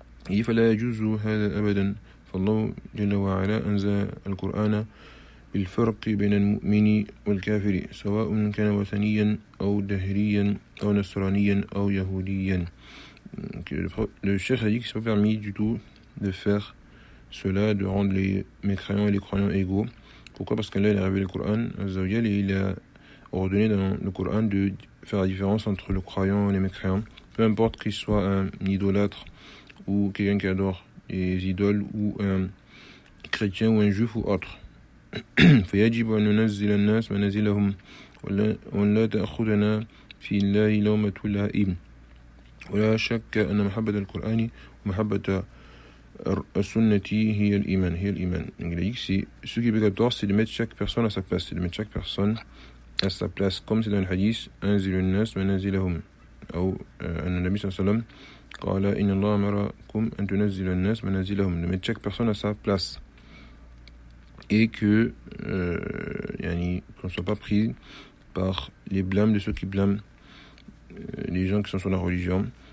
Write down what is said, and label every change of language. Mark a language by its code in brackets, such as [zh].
[ar] Il فلا يجوز هذا أبدا. فالله جل وعلا أنزل القرآن بالفرق بين المؤمن والكافر سواء كان وثنيا أو دهريا أو نصرانيا أو يهوديا. [fr] Le cheikh a dit que c'est pas permis du tout de faire cela de rendre les mécréants et les croyants égaux. Pourquoi? Parce qu'Allah a révélé le Coran Azzawajal et il a ordonné dans le Coran de faire la différence entre le croyant et les mécréants. Peu importe qu'il soit un idolâtre ou quelqu'un qui adore les idoles ou un chrétien ou un juif ou autre. [ar] فيجب أن ننزل الناس منازلهم ولا تأخذنا في الله لومة لائم ولا شك أن محبة القرآن ومحبة السنة هي الإيمان هي الإيمان. [fr] Donc ce qui est obligatoire, c'est de mettre chaque personne à sa place, c'est de mettre chaque personne à sa place, comme c'est dans le hadith [ar] أنزل الناس منازلهم أو أن النبي صلى الله عليه وسلم قال إن الله أمركم أن تنزل الناس منازلهم, [fr] de mettre chaque personne à sa place et qu'on ne soit pas pris par les blâmes de ceux qui blâment les gens qui sont sur la religion.